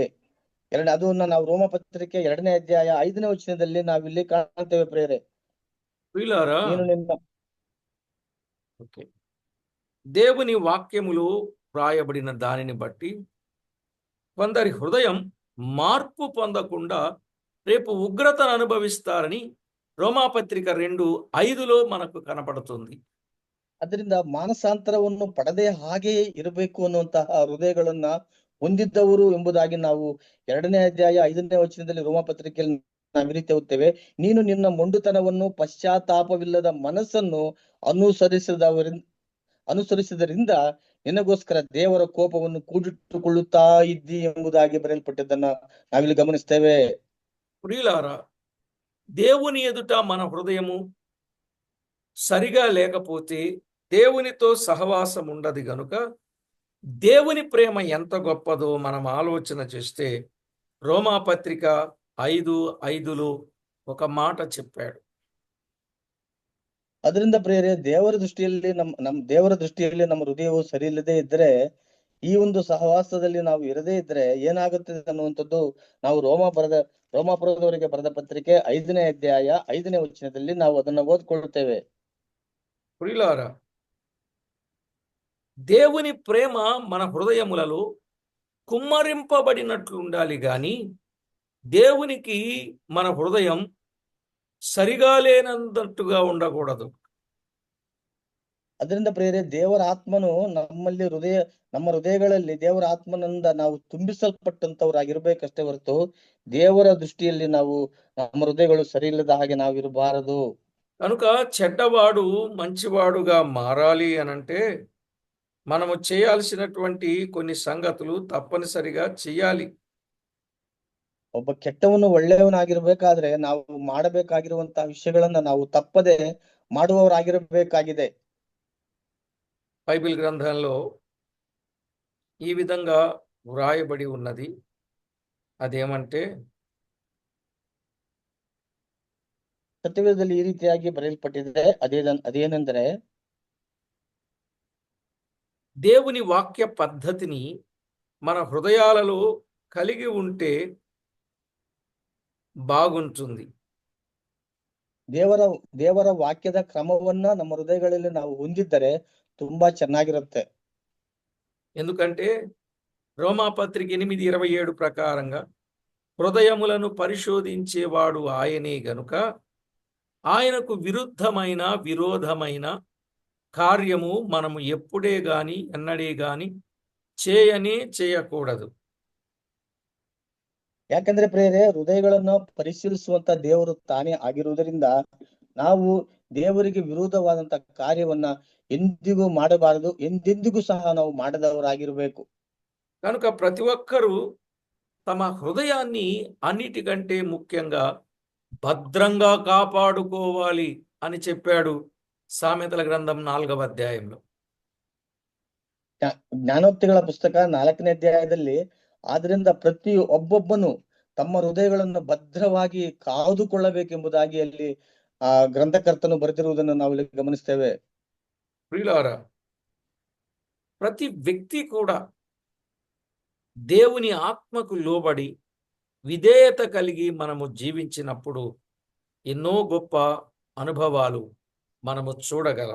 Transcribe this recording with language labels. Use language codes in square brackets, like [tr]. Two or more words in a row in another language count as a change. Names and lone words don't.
[kn] ಅದನ್ನ ನಾವು ರೋಮ ಪತ್ರಿಕೆ 2ನೇ ಅಧ್ಯಾಯ 5ನೇ ವಚನದಲ್ಲಿ ನಾವಿಲ್ಲಿ ಕಾಣ್ತೇವೆ ಪ್ರಿಯರೇ. [te] ప్రియులారా, [kn] ನೀನು ನಿನ್ನ [te] దేవుని వాక్యములో వ్రాయబడిన దానిని బట్టి కొందరి హృదయం మార్పు పొందకుండా రేపు ఉగ్రతను అనుభవిస్తారని రోమాపత్రిక 2:5లో మనకు కనపడుతుంది. [kn] ಅದರಿಂದ ಮಾನಸಾಂತರವನ್ನು ಪಡೆದೇ ಹಾಗೆಯೇ ಇರಬೇಕು ಅನ್ನುವಂತಹ ಹೃದಯಗಳನ್ನ ಹೊಂದಿದ್ದವರು ಎಂಬುದಾಗಿ ನಾವು 2ನೇ ಅಧ್ಯಾಯ 5ನೇ ವಚನದಲ್ಲಿ ರೋಮ ಪತ್ರಿಕೆಯಲ್ಲಿ ನಾವು ಈ ರೀತಿ ಓದ್ತೇವೆ. ನೀನು ನಿನ್ನ ಮೊಂಡುತನವನ್ನು ಪಶ್ಚಾತ್ತಾಪವಿಲ್ಲದ ಮನಸ್ಸನ್ನು ಅನುಸರಿಸಿದರಿಂದ ನಿನಗೋಸ್ಕರ ದೇವರ ಕೋಪವನ್ನು ಕೂಡಿಟ್ಟುಕೊಳ್ಳುತ್ತಾ ಇದ್ದಿ ಎಂಬುದಾಗಿ ಬರೆಯಲ್ಪಟ್ಟದ್ದನ್ನ ನಾವಿಲ್ಲಿ ಗಮನಿಸ್ತೇವೆ. [te] ప్రియులారా, దేవుని ఎదుట మన హృదయము సరిగా లేకపోతే దేవునితో సహవాసం ఉండదు గనుక దేవుని ప్రేమ ఎంత గొప్పదో మనం ఆలోచన చేస్తే రోమాపత్రిక 5:5లో ఒక మాట చెప్పాడు. [kn] ಅದರಿಂದ ಪ್ರಿಯರೇ, ದೇವರ ದೃಷ್ಟಿಯಲ್ಲಿ ನಮ್ಮ ಹೃದಯವು ಸರಿ ಇಲ್ಲದೆ ಇದ್ರೆ, ಈ ಒಂದು ಸಹವಾಸದಲ್ಲಿ ನಾವು ಇರದೇ ಇದ್ರೆ ಏನಾಗುತ್ತದೆ ಅನ್ನುವಂಥದ್ದು ನಾವು ರೋಮಾಪುರದವರಿಗೆ ಬರೆದ ಪತ್ರಿಕೆ 5ನೇ ಅಧ್ಯಾಯ 5ನೇ ವಚನದಲ್ಲಿ ನಾವು ಅದನ್ನ ಓದ್ಕೊಳ್ತೇವೆ. [te] ప్రియులారా, దేవుని ప్రేమ మన హృదయములలో కుమ్మరింపబడినట్లు ఉండాలి గాని దేవునికి మన హృదయం సరిగా లేనంతట్టుగా ఉండకూడదు. [kn] ಅದರಿಂದ ಪ್ರಿಯರೇ, ದೇವರ ಆತ್ಮನು ನಮ್ಮ ಹೃದಯಗಳಲ್ಲಿ ದೇವರ ಆತ್ಮನಿಂದ ನಾವು ತುಂಬಿಸಲ್ಪಟ್ಟಂತವರಾಗಿರ್ಬೇಕಷ್ಟೇ ಹೊರತು ದೇವರ ದೃಷ್ಟಿಯಲ್ಲಿ ನಮ್ಮ ಹೃದಯಗಳು ಸರಿ ಇಲ್ಲದ ಹಾಗೆ ನಾವು ಇರಬಾರದು. [te] కనుక చెడ్డవాడు మంచివాడుగా మారాలి అనంటే మనము చేయాల్సినటువంటి కొన్ని సంగతులు తప్పనిసరిగా చేయాలి. [kn] ಒಬ್ಬ ಕೆಟ್ಟವನು ಒಳ್ಳೆಯವನಾಗಿರ್ಬೇಕಾದ್ರೆ ನಾವು ಮಾಡಬೇಕಾಗಿರುವಂತಹ ವಿಷಯಗಳನ್ನ ನಾವು ತಪ್ಪದೆ ಮಾಡುವವರಾಗಿರಬೇಕಾಗಿದೆ. [te] బైబిల్ గ్రంథంలో ఈ విధంగా వ్రాయబడి ఉన్నది. అదేమంటే, [kn] ಸತ್ಯವೇದದಲ್ಲಿ ಈ ರೀತಿಯಾಗಿ ಬರೆಯಲ್ಪಟ್ಟಿದೆ. ಅದೇನೆಂದರೆ, [te] దేవుని వాక్య పద్ధతిని మన హృదయాలలో కలిగి ఉంటే బాగుంటుంది. [kn] ದೇವರ ವಾಕ್ಯದ ಕ್ರಮವನ್ನ ನಮ್ಮ ಹೃದಯಗಳಲ್ಲಿ ನಾವು ಹೊಂದಿದ್ದರೆ ತುಂಬಾ ಚೆನ್ನಾಗಿರುತ್ತೆ. [te] ఎందుకంటే రోమాపత్రిక 8:27 ప్రకారంగా హృదయములను పరిశోధించేవాడు ఆయనే గనుక ఆయనకు విరోధమైన కార్యము మనము ఎప్పుడే గాని ఎన్నడే గాని చేయకూడదు. [kn] ಯಾಕಂದ್ರೆ ಪ್ರೇರೆ, ಹೃದಯಗಳನ್ನ ಪರಿಶೀಲಿಸುವಂತ ದೇವರು ತಾನೇ ಆಗಿರುವುದರಿಂದ ನಾವು ದೇವರಿಗೆ ವಿರೋಧವಾದಂತ ಕಾರ್ಯವನ್ನ ಎಂದಿಗೂ ಮಾಡಬಾರದು, ಎಂದೆಂದಿಗೂ ಸಹ ನಾವು ಮಾಡದವರಾಗಿರ್ಬೇಕು. [te] కనుక ప్రతి ఒక్కరూ తమ హృదయాన్ని అన్నిటికంటే ముఖ్యంగా భద్రంగా కాపాడుకోవాలి అని చెప్పాడు సామెతల గ్రంథం 4వ అధ్యాయంలో. [kn] ಜ್ಞಾನೋಕ್ತಿಗಳ ಪುಸ್ತಕ 4ನೇ ಅಧ್ಯಾಯದಲ್ಲಿ, ಆದ್ರಿಂದ ಪ್ರತಿ ಒಬ್ಬೊಬ್ಬನು ತಮ್ಮ ಹೃದಯಗಳನ್ನು ಭದ್ರವಾಗಿ ಕಾದುಕೊಳ್ಳಬೇಕೆಂಬುದಾಗಿ ಅಲ್ಲಿ ಆ ಗ್ರಂಥಕರ್ತನು ಬರೆದಿರುವುದನ್ನು ನಾವು ಇಲ್ಲಿ ಗಮನಿಸ್ತೇವೆ. [te] ప్రియులారా, ప్రతి వ్యక్తి కూడా దేవుని ఆత్మకు లోబడి విధేయత కలిగి మనము జీవించినప్పుడు ఎన్నో గొప్ప అనుభవాలు మనము చూడగలం.